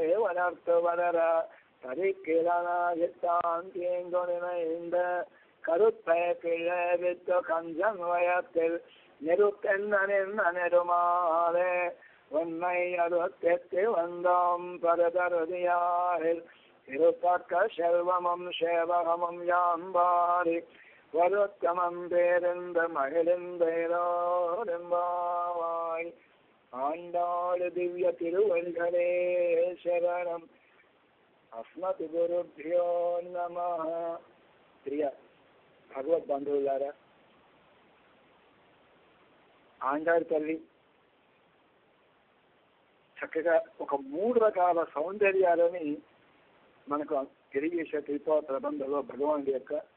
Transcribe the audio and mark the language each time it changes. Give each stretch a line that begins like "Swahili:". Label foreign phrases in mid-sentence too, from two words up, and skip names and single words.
Tamil: வளர்த்து வளர தரிக்கிழனாயித்தான் தீங்கு நினைந்த கருத்தை பிழைவித்து கஞ்சன் வயத்தில் நிறுத்தென்ன நெருமாலே உன்னை அறுத்தெத்தி வந்தோம் பரதருதியாரில் திருத்தக்க செல்வமும் சேவகமும் யாம்பாரி வருத்தமம் பேருந்த மகிழ்ந்தேரோடெம்பாவாய் ஆண்டாள் திவ்ய திருவடிகளே சரணம்
Sanskrit: అస్మత్ గురుభ్యో నమః.
Telugu: ప్రియ భగవద్ బంధువులారా, ఆండాళ్ తల్లి చక్కగా ఒక 3 రకాల సౌందర్యాలని మనకు తెలియజేసే త్రిపుర ప్రబంధంలో భగవానుడి యొక్క